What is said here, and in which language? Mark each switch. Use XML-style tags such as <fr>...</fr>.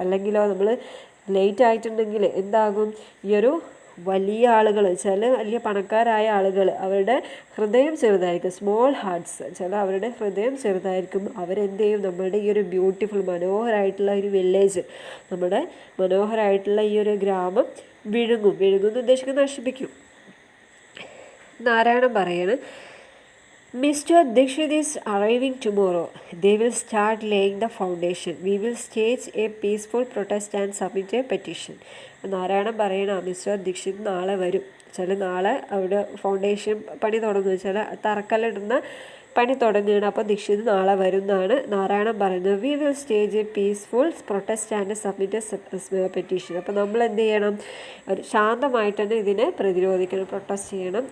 <ml>അല്ലെങ്കിലോ നമ്മൾ ലേറ്റ് ആയിട്ടുണ്ടെങ്കിൽ എന്താകും, ഈ ഒരു വലിയ ആളുകൾ, വലിയ പണക്കാരായ ആളുകൾ, അവരുടെ ഹൃദയം ചെറുതായിരിക്കും, സ്മോൾ ഹാർട്ട്സ്, അവരുടെ ഹൃദയം ചെറുതായിരിക്കും. അവരെന്ത് ചെയ്യും, നമ്മളുടെ ഈ ഒരു ബ്യൂട്ടിഫുൾ മനോഹരമായിട്ടുള്ള ഒരു വില്ലേജ്, നമ്മുടെ മനോഹരമായിട്ടുള്ള ഈ ഒരു ഗ്രാമം വിഴുങ്ങും ഉദ്ദേശിക്കുന്നത് നശിപ്പിക്കും. നാരായണൻ പറയാണ്, Mr.</ml> <en>Dixit is arriving tomorrow. They will start laying the foundation. We will stage a peaceful protest and submit a petition.</en> <ml>Narayanan പറയണം, മിസ്റ്റർ ദീക്ഷിത് നാളെ വരും, നാളെ അവിടെ ഫൗണ്ടേഷൻ പണി തുടങ്ങുക, തറക്കല്ലിടുന്ന പണി തുടങ്ങുകയാണ്. അപ്പോൾ ദീക്ഷിത് നാളെ വരും എന്നാണ് നാരായണൻ പറയുന്നത്.</ml> <en>We will stage a peaceful protest and submit a petition.</en> <ml>അപ്പോൾ നമ്മൾ എന്ത് ചെയ്യണം, ഒരു ശാന്തമായിട്ട് തന്നെ ഇതിനെ പ്രതിരോധിക്കണം, പ്രൊട്ടസ്റ്റ് ചെയ്യണം.</ml>